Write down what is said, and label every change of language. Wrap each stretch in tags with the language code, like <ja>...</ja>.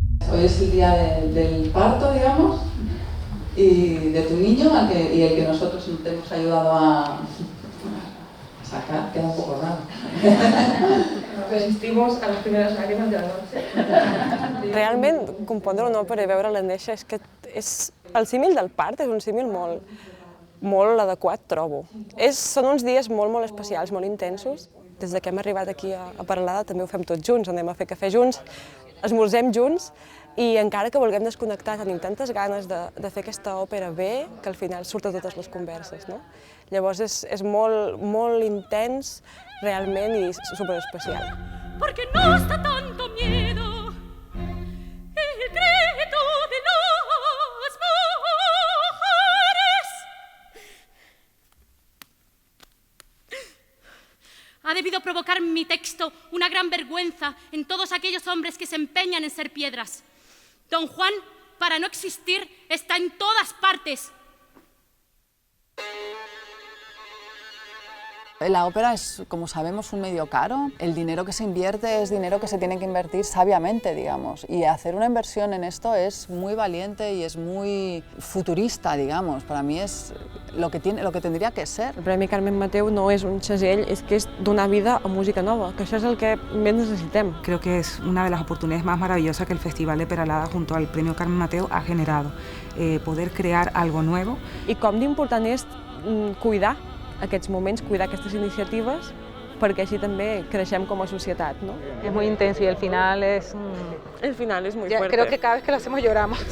<es>Hoy es el día del parto, digamos, y de tu niño, y el que nosotros te hemos ayudado a sacar, queda un poco raro. Nos resistimos a las primeras lágrimas de la noche.</es> <ca>Realment, compondre una òpera i veure-la néixer el símil del part és un símil molt adequat, trobo. Són uns dies molt especials, molt intensos. Des que hem arribat aquí a Peralada també ho fem tots junts, anem a fer cafè junts, esmorzem junts, i encara que vulguem desconnectar, tenim tantes ganes de fer aquesta òpera bé que al final surt a totes les converses, no? Llavors és molt intens, realment, i superespecial.</ca> <es>Porque nos da tanto miedo el grito de las mujeres. Ha debido provocar mi texto una gran vergüenza en todos aquellos hombres que se empeñan en ser piedras. Don Juan, para no existir, está en todas partes. La ópera es, como sabemos, un medio caro. El dinero que se invierte es dinero que se tiene que invertir sabiamente, digamos. Y hacer una inversión en esto es muy valiente y es muy futurista, digamos. Para mí es lo que tendría que ser.</es> <ca>El Premi Carmen Mateu no és un segell, és que és donar vida a música nova, que això és el que més necessitem.</ca> <es>Creo que es una de las oportunidades más maravillosas que el Festival de Peralada junto al Premio Carmen Mateu ha generado. Poder crear algo nuevo.</es> <ca>I com d'important és cuidar aquests moments, cuidar aquestes iniciatives, perquè així també creixem com a societat, ¿no?</ca> <es>Es muy intenso y el final es... El final es muy fuerte. Creo que cada vez que lo hacemos lloramos.</es>